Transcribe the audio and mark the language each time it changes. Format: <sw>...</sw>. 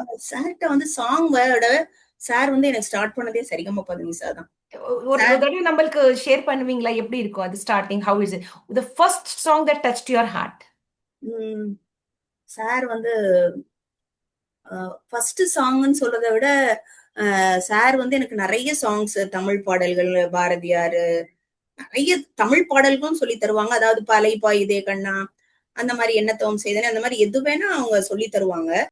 <ta>சார்கிட்ட வந்து song வேர்ட sir வந்து எனக்கு ஸ்டார்ட் பண்ணதே சரிகம பதனிசா தான். ஒரு தடவை நம்மளுக்கு ஷேர் பண்ணுவீங்களா, எப்படி இருக்கும் அது starting?</ta> <en>how is it the first song that touched your heart?</en> <ta>Sir வந்து ஃபர்ஸ்ட் சாங்னு சொல்றதை விட சார் வந்து எனக்கு நிறைய சாங்ஸ், தமிழ் பாடல்கள், பாரதியார் நிறைய தமிழ் பாடல்களும் சொல்லி தருவாங்க. அதாவது பலைப்பா இதே கண்ணா, அந்த மாதிரி எண்ணத்தவம் செய்தேன், அந்த மாதிரி எது வேணா அவங்க சொல்லி தருவாங்க.</ta>